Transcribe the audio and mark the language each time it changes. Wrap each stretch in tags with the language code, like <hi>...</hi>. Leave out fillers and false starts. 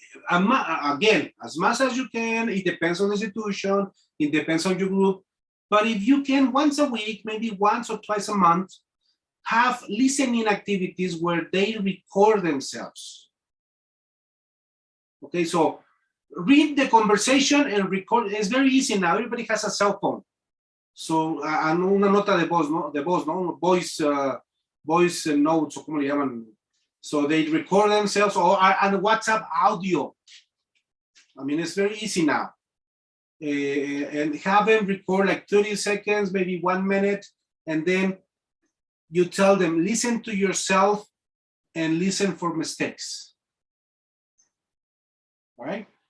<en>Again, as much as you can, it depends on the institution, it depends on your group, but if you can, once a week, maybe once or twice a month, have listening activities where they record themselves. Okay, so read the conversation and record. It's very easy now. Everybody has a cell phone.</en> <es>So, una nota de voz, ¿no? De voz, ¿no?</es> <en>Voice notes,</en> <es>o como le llaman.</es> <en>So they record themselves or and WhatsApp audio. I mean, it's very easy now. And have them record like 30 seconds, maybe 1 minute, and then you tell them, listen to yourself and listen for mistakes. All right?</en>